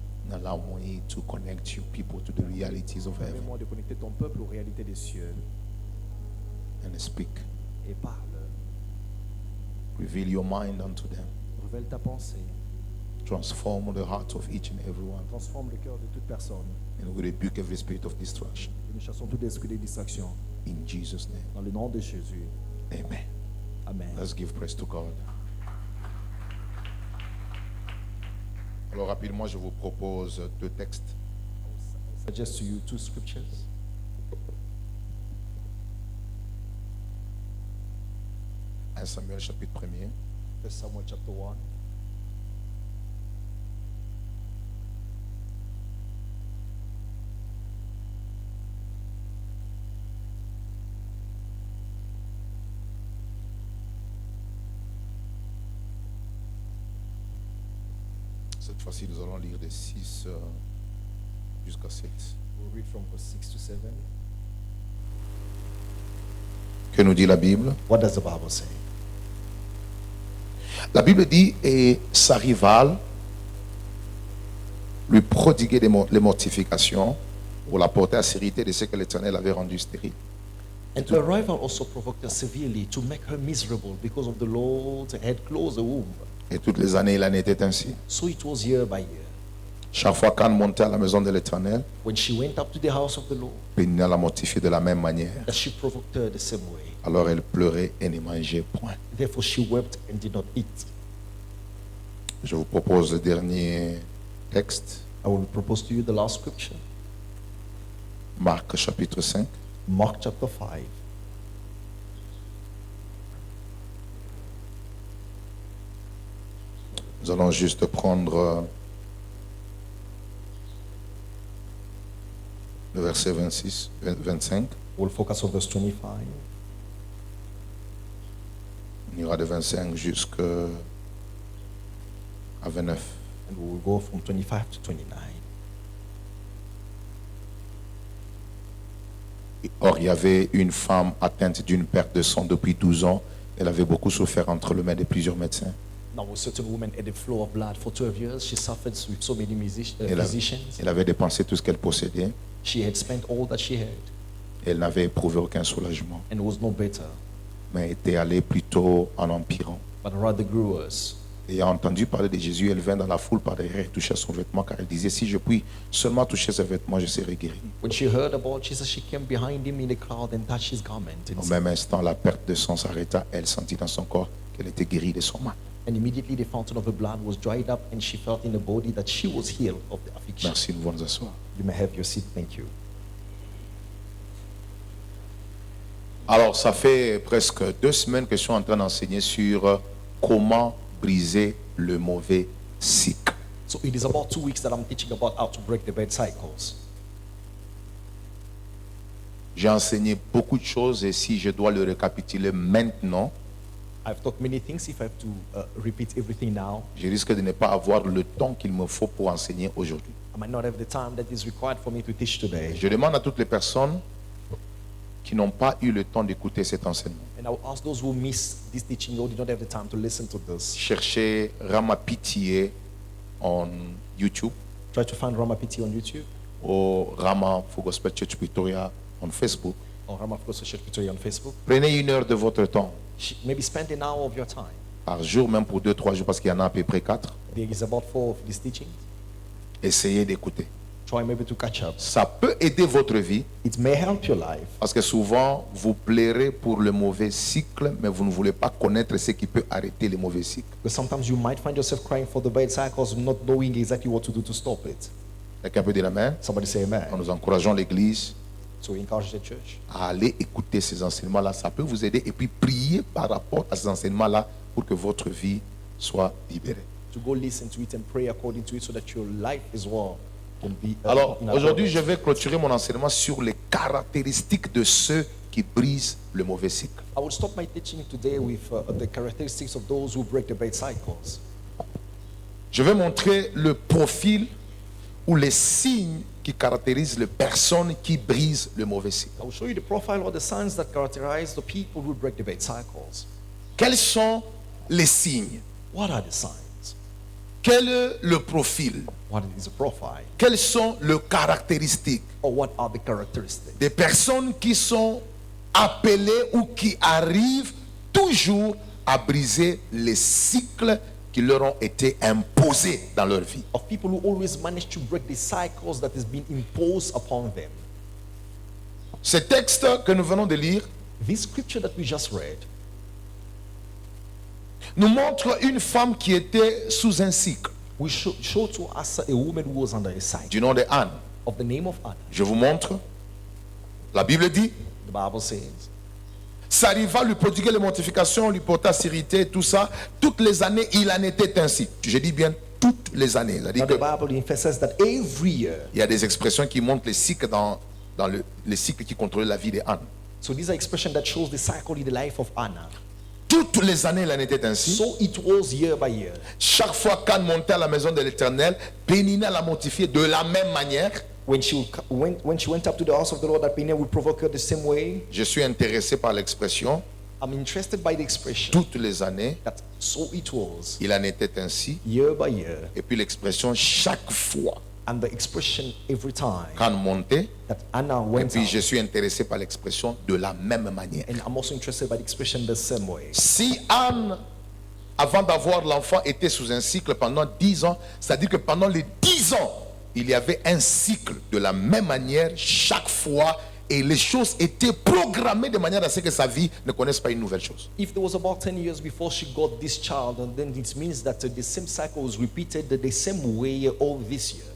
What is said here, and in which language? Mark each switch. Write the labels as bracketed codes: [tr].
[en] And allow me to connect your people to the realities of heaven [fr] Permets-moi de connecter ton peuple aux réalités des cieux [en] and speak. [fr] et parle. [en] Reveal your mind unto them. [fr] Révèle ta pensée. [en] Transform the hearts of each and every one. [fr] Transforme le cœur de toute personne. [en] And we rebuke every spirit of distraction. [fr] Et nous chassons tout esprit de distraction. [en] In Jesus' name. [fr] Dans le nom de Jésus. [en] Amen. [fr] Amen. [en] Let's give praise to God. [fr] Alors rapidement, je vous propose deux textes. [en] I suggest to you two scriptures. [fr] 1 Samuel chapitre 1er. [en] 1 Samuel chapter 1. [fr] Cette fois-ci, nous allons lire des 6 jusqu'à 7. [en] We'll read from verse 6 to 7. [fr] Que nous dit la Bible? [en] What does the Bible say? [fr] La Bible dit, et sa rivale lui prodiguait les mortifications pour la porter à sérité de ce que l'Éternel avait rendu stérile. [en] And her rival also provoked her severely to make her miserable because of the Lord had closed the womb. [fr] Et toutes les années, il en était ainsi. [en] So it was year by year. [fr] Chaque fois qu'Anne montait à la maison de l'Éternel, [en] When she went up to the house of the Lord, [fr] Péniel la mortifiait de la même manière. [en] that she provoked her the same way. [fr] Alors elle pleurait et ne mangeait point. [en] Therefore she wept and did not eat. [fr] Je vous propose le dernier texte, [en] I will propose to you the last scripture. [fr] Marc chapitre 5. [en] Mark chapter 5. [fr] Nous allons juste prendre le verset 25. [en] We'll focus on verse 25. [fr] On ira de 25 jusqu'à 29. [en] And we will go from 25 to 29. [fr] Or, il y avait une femme atteinte d'une perte de sang depuis 12 ans. Elle avait beaucoup souffert entre les mains de plusieurs médecins. [en] Now a certain woman had a flow of blood for 12 years. She suffered with so many physicians. [fr] Elle avait dépensé tout ce qu'elle possédait. [en] She had spent all that she had [fr] Elle n'avait éprouvé aucun soulagement, [en] and was no better, [fr] mais était allée plutôt en empirant. [en] but rather grew worse. [fr] Ayant entendu parler de Jésus, elle vint dans la foule par derrière et toucha son vêtement, car elle disait, si je puis seulement toucher ses vêtements, je serai guéri. [en] When she heard about Jesus, she came behind him in the crowd and touched his garment. [fr] Au même instant, la perte de sang s'arrêta. Elle sentit dans son corps qu'elle était guérie de son mal. [en] And immediately the fountain of her blood was dried up, and she felt in her body that she was healed of the affliction. [fr] Merci, nous allons nous asseoir. [en] You may have your seat. Thank you. [fr] Alors, ça fait presque 2 semaines que je suis en train d'enseigner sur comment briser le mauvais cycle. [en] So it is about 2 weeks that I'm teaching about how to break the bad cycles. [fr] J'ai enseigné beaucoup de choses et si je dois le récapituler maintenant, [en] I've taught many things. If I have to repeat everything now, [fr] je risque de ne pas avoir le temps qu'il me faut pour enseigner aujourd'hui. [en] I might not have the time that is required for me to teach today. [fr] Je demande à toutes les personnes qui n'ont pas eu le temps d'écouter cet enseignement. [en] And I will ask those who miss this teaching or did not have the time to listen to this. [fr] Cherchez Rama Pitié [en] on YouTube Try to find Rama PT on YouTube [fr] ou Rama Full Gospel Church Pretoria on Facebook. [en] or Rama Social Secretary on Facebook. [fr] Prenez 1 heure de votre temps [en] Maybe spend an hour of your time. [fr] par jour, même pour 2-3 jours, parce qu'il y en a à peu près 4. [en] There is about 4 of these teachings. [fr] Essayez d'écouter. [en] Try maybe to catch up. [fr] Ça peut aider votre vie, [en] It may help your life [fr] parce que souvent, vous plairez pour le mauvais cycle, mais vous ne voulez pas connaître ce qui peut arrêter les mauvais cycles. [en] because sometimes you might find yourself crying for the bad cycles, not knowing exactly what to do to stop it. [fr] Quelqu'un peut dire amen? [en] Somebody say amen. [fr] Nous encourageons l'Église [en] So we encourage the church [fr] à aller écouter ces enseignements-là. Ça peut vous aider et puis prier par rapport à ces enseignements-là pour que votre vie soit libérée. [en] to go listen to it and pray according to it so that your life as well can be. [fr] Alors, [en] in [fr] aujourd'hui, [en] accordance. [fr] je vais clôturer mon enseignement sur les caractéristiques de ceux qui brisent le mauvais cycle. [en] I will stop my teaching today with the characteristics of those who break the bad cycles. [fr] Je vais montrer le profil ou les signes qui caractérisent les personnes qui brisent le mauvais cycle. [en] I will show you the profile or the signs that characterize the people who break the bad cycles. [fr] Quels sont les signes? [en] What are the signs? [fr] Quel est le profil? [en] What is the profile? [fr] Quelles sont les caractéristiques [en] Or what are the characteristics? [fr] des personnes qui sont appelées ou qui arrivent toujours à briser les cycles qui leur ont été imposés dans leur vie? [en] Of people who always manage to break the cycles that has been imposed upon them. [fr] Ce texte que nous venons de lire [en] This scripture that we just read [fr] nous montre une femme qui était sous un cycle [en] we show to us a woman who was under a cycle [fr] du nom de Anne. [en] of the name of Anna. [fr] Je vous montre. La Bible dit, [en] The Bible says, [fr] ça arriva, lui prodiguer les mortifications, lui porta sérité, tout ça. Toutes les années, il en était ainsi. Je dis bien toutes les années. C'est-à-dire [en] now the [fr] que [en] Bible says that every year, [fr] il y a des expressions qui montrent les cycles dans les cycles qui contrôlaient la vie d'Anne. [en] so these are expressions that shows the cycle in the life of Anna. [fr] Toutes les années, il en était ainsi. [en] So it was year by year. [fr] Chaque fois qu'Anne montait à la maison de l'Éternel, Pénina la mortifiait de la même manière. [en] When she went up to the house of the Lord, that Peninnah would provoke her the same way. [fr] Je suis intéressé par l'expression [en] I'm interested by the expression [fr] toutes les années, [en] that so it was [fr] il en était ainsi. [en] year by year, [fr] Et puis l'expression chaque fois [en] and the expression every time [fr] qu'Anne montait. [en] that Anna [fr] Et [en] went [fr] puis [en] up. [fr] je suis intéressé par l'expression de la même manière. [en] And I'm also interested by the expression the same way. [fr] Si Anne, avant d'avoir l'enfant, était sous un cycle pendant 10 ans, c'est-à-dire que pendant les 10 ans, il y avait un cycle de la même manière chaque fois et les choses étaient programmées de manière à ce que sa vie ne connaisse pas une nouvelle chose. [en] If there was about 10 years before she got this child, and then it means that the same cycle was repeated the same way all this year.